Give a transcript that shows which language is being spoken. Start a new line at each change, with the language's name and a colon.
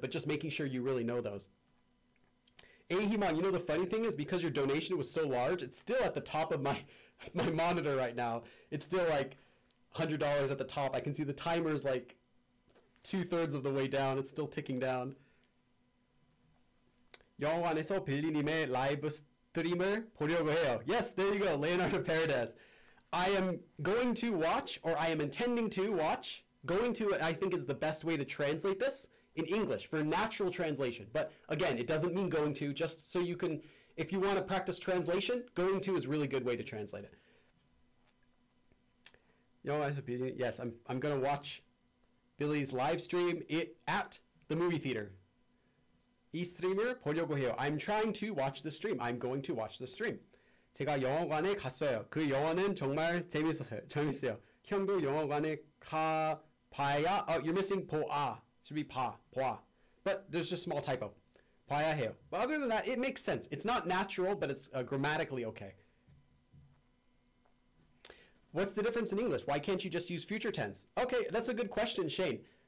English: But just making sure you really know those. Ahiman, you know the funny thing is, because your donation was so large, it's still at the top of my monitor right now. It's still like $100 at the top. I can see the timer's like 2/3 of the way down. It's still ticking down.
Korean: 영화관에서 빌리님의 라이브 스트림을 보려고 해요.
English: Yes, there you go, Leonardo Paredes. I am going to watch, or I am intending to watch. Going to, I think, is the best way to translate this in English for natural translation. But again, it doesn't mean going to, just so you can, if you want to practice translation, going to is a really good way to translate it. Yes, I'm going to watch Billy's live stream at the movie theater.
Korean: 이 스트림을 보려고 해요.
English: I'm trying to watch the stream. I'm going to watch the stream.
Korean: 제가 영화관에 갔어요. 그 영화는 정말 재밌어요. 형도 영화관에 가봐야.
English: Oh, you're missing 보아. Should be 보아. But there's just a small typo.
Korean: 봐야 해요.
English: But other than that, it makes sense. It's not natural, but it's grammatically okay. What's the difference in English? Why can't you just use future tense? Okay, that's a good question, Shane.